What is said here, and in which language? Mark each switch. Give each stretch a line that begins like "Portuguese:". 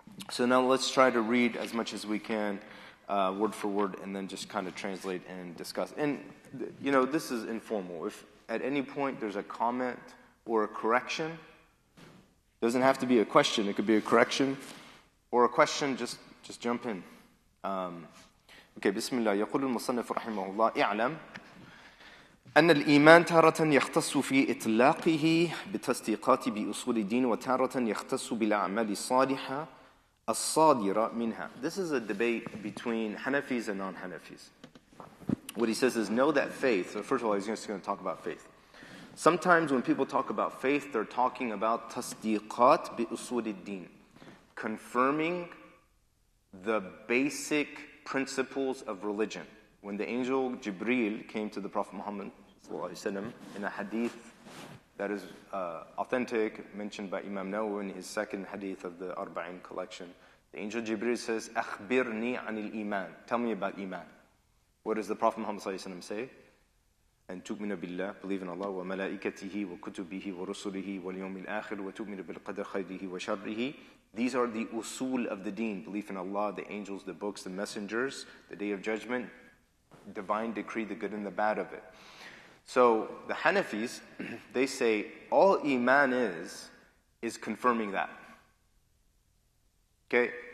English: So now let's try to read as much as we can, word for word, and then just kind of translate and discuss. And, this is informal. If at any point there's a comment or a correction, doesn't have to be a question, it could be a correction or a question, just jump in. Okay, Bismillah.
Arabic: يقول المصنف رحمه الله اعلم أن الإيمان تارة يختص في إطلاقه بالتصديقات بأصول الدين وتارة يختص بالأعمال الصالحة الصادرة منها.
English: This is a debate between Hanafis and non-Hanafis. What he says is, know that faith. So first of all, he's just going to talk about faith. Sometimes when people talk about faith, they're talking about
Arabic: tasdiqat bi usul ad-din,
English: confirming the basic principles of religion. When the angel Jibreel came to the Prophet Muhammad ﷺ in a hadith that is authentic, mentioned by Imam Nawawi in his second hadith of the Arba'in collection, the angel Jibreel says,
Arabic: "Akhbirni anil iman."
English: Tell me about iman. What does the Prophet Muhammad ﷺ say?
Arabic: أن تؤمن بالله,
English: believe in Allah,
Arabic: وملائكته وكتبه ورسله واليوم الآخر وتؤمن بالقدر خيره وشره.
English: These are the usul of the deen. Belief in Allah, the angels, the books, the messengers, the day of judgment, divine decree, the good and the bad of it. So the Hanafis, they say all Iman is confirming that. Okay?